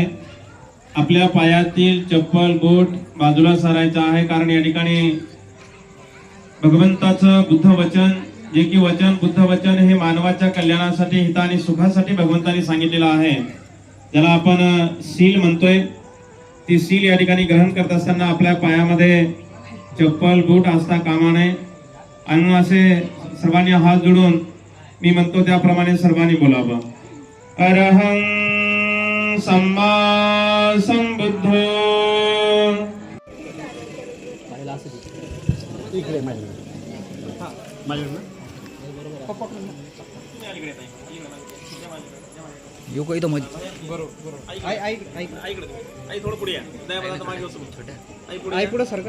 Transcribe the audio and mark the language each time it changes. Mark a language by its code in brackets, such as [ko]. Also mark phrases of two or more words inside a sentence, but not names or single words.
[mr] आपल्या पायातील चप्पल बूट बाजूला सारायचा आहे, कारण या ठिकाणी भगवंताचं बुद्ध वचन, जे की वचन बुद्ध वचन हे मानवाच्या कल्याणासाठी, हिता आणि सुखासाठी भगवंतांनी सांगितलेलं आहे. ज्याला आपण सील म्हणतोय. ती सील या ठिकाणी ग्रहण करत असताना आपल्या पायामध्ये चप्पल बूट असता कामा नये. आणि असे सर्वांनी हात जोडून मी म्हणतो त्याप्रमाणे सर्वांनी बोलावं. [pi] अरहं सम्मा संबुद्धो. [mr] येऊ का इथं मध्ये? आई पुढे सरका.